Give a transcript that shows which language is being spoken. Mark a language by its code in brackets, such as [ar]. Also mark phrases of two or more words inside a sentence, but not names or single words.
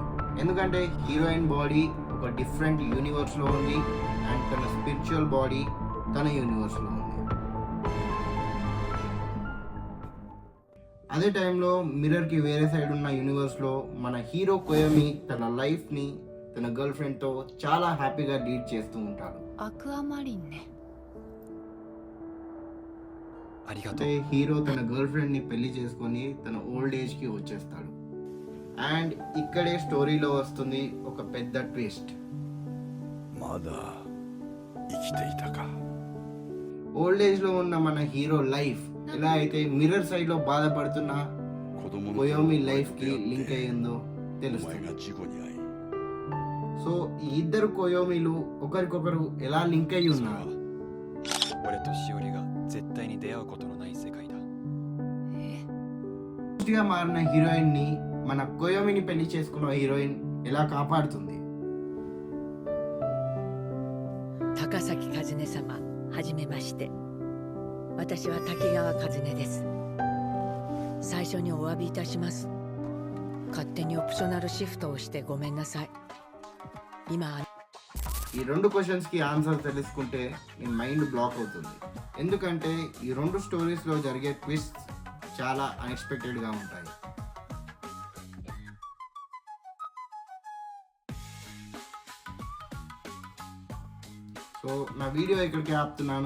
[te] ఎందుకంటే [en] heroine body [te] ఒక [en] different universeలో [te] ఉంది అండ్ తన [en] spiritual body [te] తన యూనివర్స్లో ఉంది. అదే టైంలో మిర్రర్కి వేరే సైడ్ ఉన్న యూనివర్స్లో మన హీరో కోయమి తన లైఫ్ని తన [en] girl friendతో [te] చాలా హ్యాపీగా లీడ్ చేస్తూ ఉంటాడు. [ja] アクアマリンね。ありがと [te] అంటే [ja] う。 [te] హీరో తన [en] girl friendని [te] పెళ్లి చేసుకొని తన [en] old ageకి [te] వచ్చేస్తాడు. అండ్ ఇక్కడే స్టోరీలో వస్తుంది ఒక పెద్ద ట్విస్ట్. [ja] まだ生きていたか。 [en] old ageలో [te] ఉన్న మన [en] hero life [te] ఎలా అయితే [en] mirror sideలో [te] బాధపడుతున్న [ja] 子供の [te] కోయోమి [ja] 頃 [te] లైఫ్కి [ja] に [te] లింక్ [ja] 出会って [te] అయ్యిందో [ja] お前 [te] తెలుస్తుంది. [ja] が事故に遭い、 [te] సో ఈ ఇద్దరు కోయోమిలు ఒకరికొకరు ఎలా లింక్ అయ్యి [ja] それ [te] ఉన్నారు? [ja] は俺としおりが絶対に出会うことのない世界だ。 [te] గా మారిన హీరోయిన్ ని మన కోయోమిని పెళ్లి చేసుకున్న హీరోయిన్ ఎలా కాపాడుతుంది? [ja] 高崎和音様、はじめまして。私は滝川和音です。最初にお詫びいたします。勝手にオプショナルシフトをしてごめんなさい。今、 [te] ఈ రెండు క్వశ్చన్స్ కి ఆన్సర్ తెలుసుకుంటే మీ [en] mind block [te] అవుతుంది. ఎందుకంటే ఈ రెండు స్టోరీస్ లో జరిగే ట్విస్ట్ చాలా అన్ఎక్స్పెక్టెడ్ గా ఉంటాయి. సో నా వీడియో ఇక్కడికి ఆపుతున్నాను.